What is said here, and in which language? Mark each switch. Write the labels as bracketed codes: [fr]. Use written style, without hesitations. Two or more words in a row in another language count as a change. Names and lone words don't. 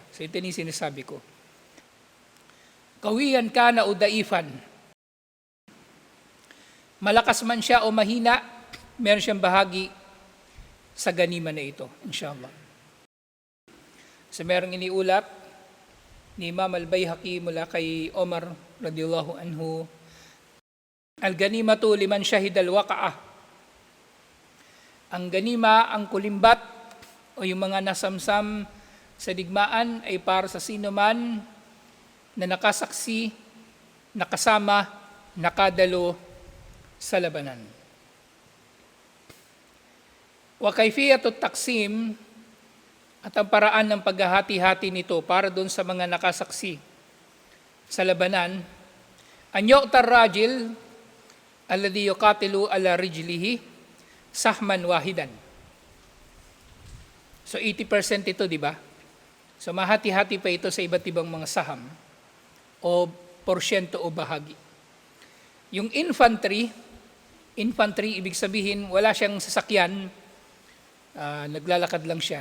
[tl] So ito yung sinasabi ko. [ar] قويا كان أو ضعيفا. [tl] Malakas man siya o mahina, meron siyang bahagi sa ganima na ito, inshallah. So merong iniulat ni Imam al-Bayhaqi mula kay Omar [ar] رضي الله عنه, الغنيمة لمن شهد الوقعة. [tl] Ang ganima, ang kulimbat o yung mga nasamsam sa digmaan ay para sa sino man na nakasaksi, nakasama, nakadalo sa labanan. [ar] وكيفية التقسيم, [tl] at ang paraan ng paghahati-hati nito para doon sa mga nakasaksi sa labanan, [ar] أن يعطى الرجل الذي يقاتل على رجله سهما واحدا. [tl] So 80% ito, di ba? So mahati-hati pa ito sa iba't ibang mga saham o porsyento o bahagi. Yung infantry, ibig sabihin wala siyang sasakyan, naglalakad lang siya.